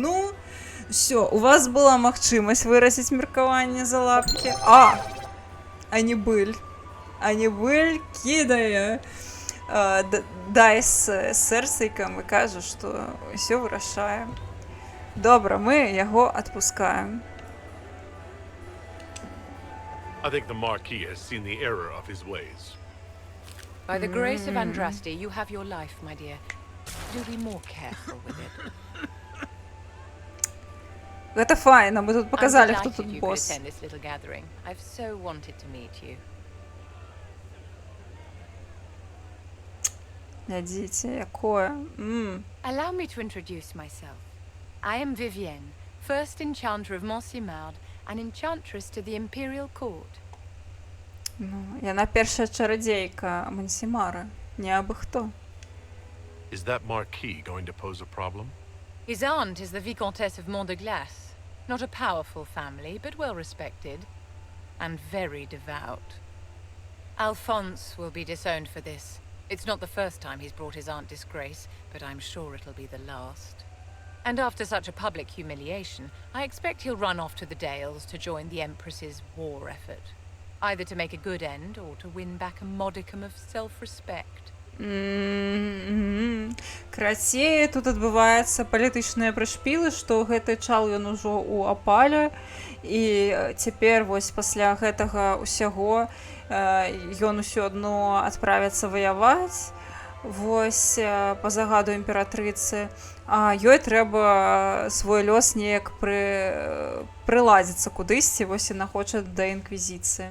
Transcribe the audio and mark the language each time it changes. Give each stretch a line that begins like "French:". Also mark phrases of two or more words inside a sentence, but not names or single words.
Belarusian: Ну, ўсё, у вас была магчымасць выразіць меркаванне за лапкі. А не быль. А не быль кідае дайс сэрцайкам і кажа, што ўсё вырашае. Добра, мы яго адпускаем.
English: I think the Marquis has seen the error of his ways. By the grace of Andraste, you have your life, my dear. Do be more careful with it.
Belarusian: Гэта файна, мы тут показалі, хто тут
English: you
Belarusian: босс.
English: could attend this little gathering. I've so wanted to meet you.
Belarusian: Глядзіце, якое.
English: Allow me to introduce myself. I am Vivienne, first enchanter of Montsimard, and enchantress to the Imperial Court.
Belarusian: Ну, яна першая чарадзейка Монсімара, не абы хто.
English: Is that Marquis going to pose a problem? His aunt is the Vicomtesse of Mont de Glace. Not a powerful family, but well respected. And very devout. Alphonse will be disowned for this. It's not the first time he's brought his aunt disgrace, but I'm sure it'll be the last. And after such a public humiliation, I expect he'll run off to the Dales to join the Empress's war effort. Either to make a good end, or to win back a modicum of self-respect.
Belarusian: Карацей, тут адбываецца палітычныя прышпілы, што гэты чал ён ужо ў апале, і цяпер вось пасля гэтага ўсяго ён усё адно адправіцца ваяваць вось па загаду імператрыцы, а ёй трэба свой лёс неяк прыладзіцца кудысьці, вось яна хоча да інквізіцыі.